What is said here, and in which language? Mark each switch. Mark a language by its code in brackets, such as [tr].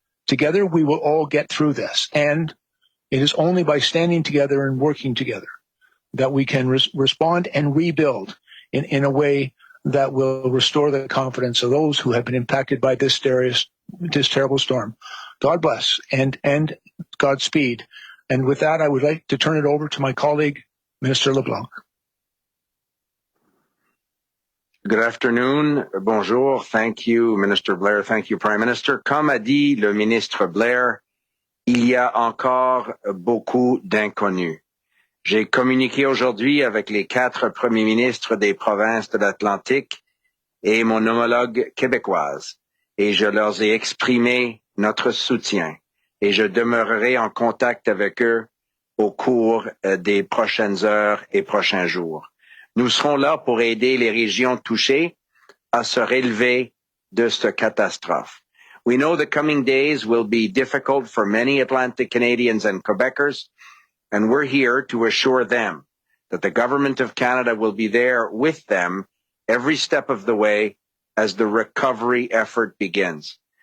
[en] Together, we will all get through this, and it is only by standing together and working together that we can respond and rebuild in a way that will restore the confidence of those who have been impacted by this terrible storm. God bless and Godspeed. And with that, I would like to turn it over to my colleague, Minister LeBlanc. Good afternoon. [fr] Bonjour. [en] Thank you, Minister Blair. Thank you, Prime Minister. [fr] Comme a dit le ministre Blair, il y a encore beaucoup d'inconnus. J'ai communiqué aujourd'hui avec les 4 premiers ministres des provinces de l'Atlantique et mon homologue québécoise, et je leur ai exprimé notre soutien, et je demeurerai en contact avec eux au cours des prochaines heures et prochains jours. Nous serons là pour aider les régions touchées à se relever de cette catastrophe. [en] We know the coming days will be difficult for many Atlantic Canadians and Quebecers, and we're here to assure them that the Government of Canada will be there with them every step of the way as the recovery effort begins.